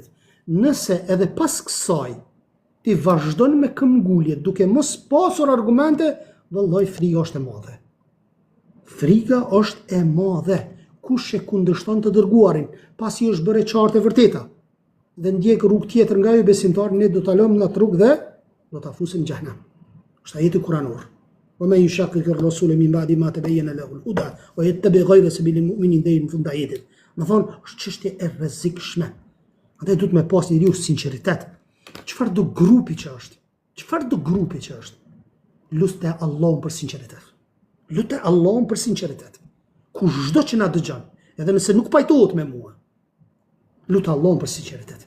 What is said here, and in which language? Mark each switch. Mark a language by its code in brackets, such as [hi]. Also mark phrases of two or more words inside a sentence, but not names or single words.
[sq] Nëse edhe pas kësaj ti vazhdon me këmbgulje duke mos pasur argumente, vallai frika është e madhe. Frika është e madhe. Kush e kundërshton të dërguarin, pasi është bërë e qartë e vërteta, dhe ndjek rrugë tjetër nga ju besimtar, ne do ta lëmë në atë rrugë dhe do ta fusim në xhenem. Është ajeti kuranor. [ar] ومن يشاقق الرسول من بعد ما تبين له الهدى ويتبع غير سبيل المؤمنين [sq] deri në fund të ajetit. Do thonë, është çështje e rrezikshme. Andaj duhet me pas njeriu sinqeritet. Çfarë do grupi që është? Çfarë do grupi që është? Lutte Allahun për sinqeritet. Lutte Allahun për sinqeritet. Kushdo që na dëgjon, edhe nëse nuk pajtohet me mua, lutë Allahun për sinqeritet.